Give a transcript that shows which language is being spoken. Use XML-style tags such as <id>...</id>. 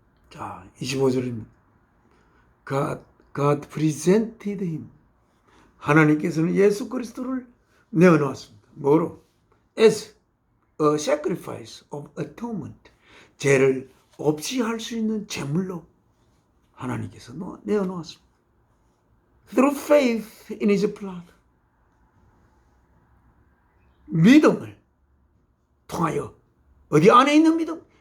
<ko>자, 25절입니다.</ko> <en>God presented him.</en> <ko>하나님께서는 예수 그리스도를 내어놓았습니다. 뭐로?</ko> <en>As a sacrifice of atonement.</en> <ko>죄를 없이 할 수 있는 제물로 하나님께서 내어놓았습니다.</ko> <en>Through faith in his blood.</en> <ko>믿음을 통하여 어디 안에 있는 믿음?</ko>